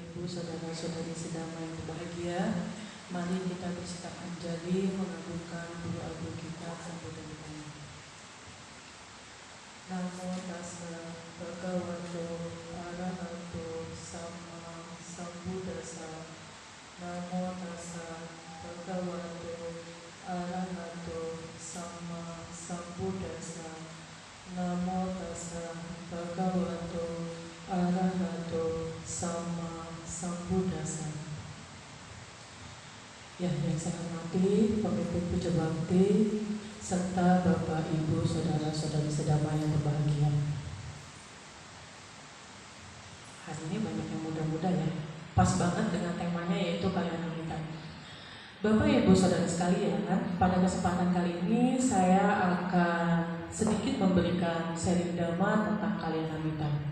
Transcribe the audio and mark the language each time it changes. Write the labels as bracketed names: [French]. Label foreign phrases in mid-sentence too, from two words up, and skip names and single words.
[Indonesian] saudara-saudari sedamai yang berbahagia, mari kita bersikap anjali mengagungkan guru agung kita Sambuddha Buddha. [Pali] Namo tassa bhagavato arahato sama sambuddhassa. Namo tassa bhagavato arahato sama sambuddhassa. Namo tassa bhagavato arahato sama sambuddhassa. [Indonesian] Yang saya hormati Pemimpin Puja Bakti serta Bapak Ibu saudara-saudari sedama yang berbahagia. Hari ini banyak yang muda-muda ya. Pas banget dengan temanya yaitu Kalyanamita. Bapak Ibu saudara sekalian, pada kesempatan kali ini saya akan sedikit memberikan sharing dhamma tentang Kalyanamita.